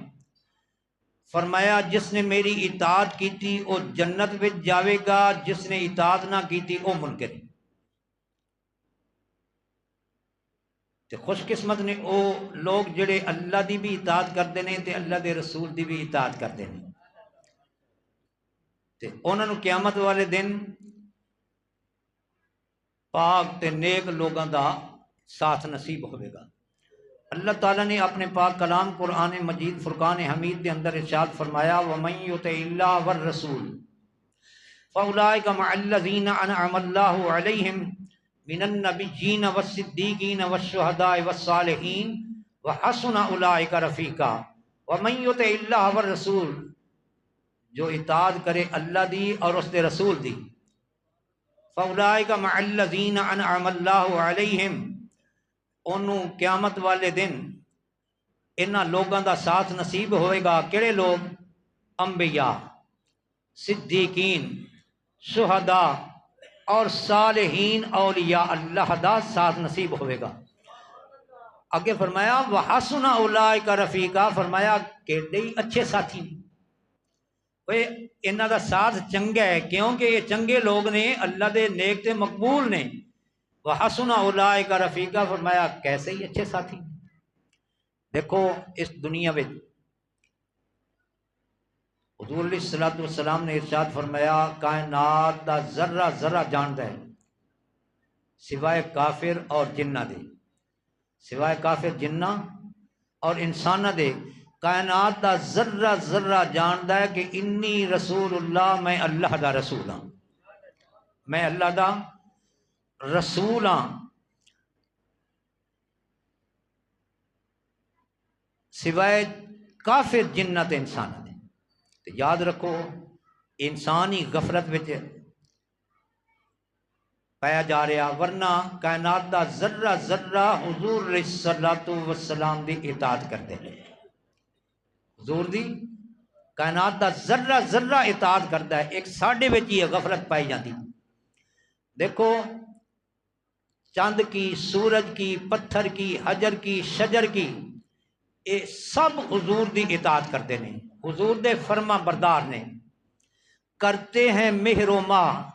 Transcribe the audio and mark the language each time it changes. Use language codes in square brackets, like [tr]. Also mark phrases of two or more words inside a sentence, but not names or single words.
[ur] فرمایا جس نے میری اطاعت کی تھی وہ جنت میں جاوے گا، جس نے اطاعت نہ کی تھی وہ منکر ہے۔ [pa] تے خوش قسمت نے وہ لوگ جڑے اللہ دی بھی اطاعت کرتے ہیں تے اللہ دے رسول دی بھی اطاعت کرتے ہیں، تے انہاں نوں قیامت والے دن پاک تے نیک لوگاں دا ساتھ نصیب ہوئے گا۔ [ur] اللہ تعالیٰ نے اپنے پاک کلام قرآن مجید فرقان حمید کے اندر ارشاد فرمایا [ar] وَمَن يُطِعِ اللَّهَ وَالرَّسُولَ فَأُولَٰئِكَ مَعَ الَّذِينَ أَنْعَمَ اللَّهُ عَلَيْهِم مِّنَ النَّبِيِّينَ وَالصِّدِّيقِينَ وَالشُّهَدَاءِ وَالصَّالِحِينَ وَحَسُنَ أُولَٰئِكَ رَفِيقًا۔ وَمَن يُطِعِ اللَّهَ وَالرَّسُولَ، [pa] جو اطاعت کرے اللہ دی اور اس دے رسول دی، [ar] فَأُولَٰئِكَ مَعَ الَّذِينَ أَنْعَمَ اللَّهُ عَلَيْهِمْ، [pa] انہوں قیامت والے دن انہاں لوگاں دا ساتھ نصیب ہوئے گا۔ کیڑے لوگ؟ انبیاء، صدیقین، شہداء اور صالحین اولیاء اللہ دا ساتھ نصیب ہوئے گا۔ [ar] آگے فرمایا وَحَسُنَ أُولَٰئِكَ رَفِيقًا، [pa] فرمایا کیڑے ہی اچھے ساتھی نے، انہاں دا ساتھ چنگا ہے کیونکہ یہ چنگے لوگ نے، اللہ دے نیک تے مقبول نے۔ [ar] وَحَسُنَ أُولَٰئِكَ رَفِيقًا، [ur] فرمایا کیسے ہی اچھے ساتھی۔ دیکھو اس دنیا میں حضور [ar] علیہ الصلوۃ والسلام [ur] نے ارشاد فرمایا کائنات دا [pa] ذرہ ذرہ جاندا ہے سوائے کافر اور جنہ دے، سوائے کافر جنہ اور انسانہ دے، کائنات دا ذرہ ذرہ جاندا ہے کہ [ar] انی رسول اللہ، [pa] میں اللہ دا رسول ہاں، میں اللہ دا رسول ہاں، سوائے کافر جنت انسان دے۔ تو یاد رکھو انسانی غفلت وچ پایا جا رہا، ورنہ کائنات دا ذرہ ذرہ حضور [ar] علیہ الصلوۃ والسلام [pa] دی اطاعت کرتے ہیں، حضور دی کائنات دا ذرہ ذرہ اطاعت کرتا ہے، ایک ساڈے وچ ہی غفلت پائی جاتی۔ [ur] دیکھو چاند کی، سورج کی، پتھر کی، حجر کی، شجر کی، یہ سب حضور دی اطاعت کرتے ہیں، حضور دے فرما بردار نے، کرتے ہیں مہر و ماہ